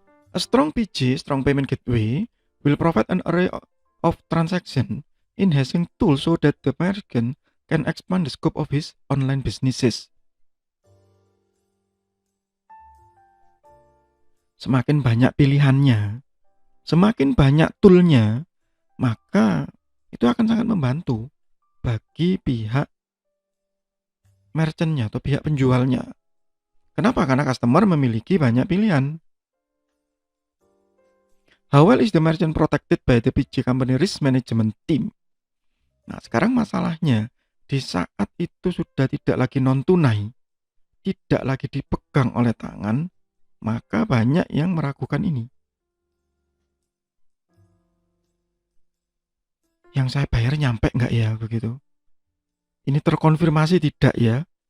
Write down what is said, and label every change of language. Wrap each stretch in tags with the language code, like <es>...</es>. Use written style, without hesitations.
<en>A strong PG, strong payment gateway, will provide an array of transaction enhancing tools so that the merchant can expand the scope of his online businesses.</en> <id>Semakin banyak pilihannya, semakin banyak toolnya, maka itu akan sangat membantu bagi pihak merchantnya atau pihak penjualnya. Kenapa? Karena customer memiliki banyak pilihan.</id> <en>How well is the merchant protected by the PG company risk management team?</en> <id>Nah, sekarang masalahnya di saat itu sudah tidak lagi non tunai, tidak lagi dipegang oleh tangan, maka banyak yang meragukan ini. Yang saya bayar nyampe nggak ya begitu? Ini terkonfirmasi tidak ya?</id>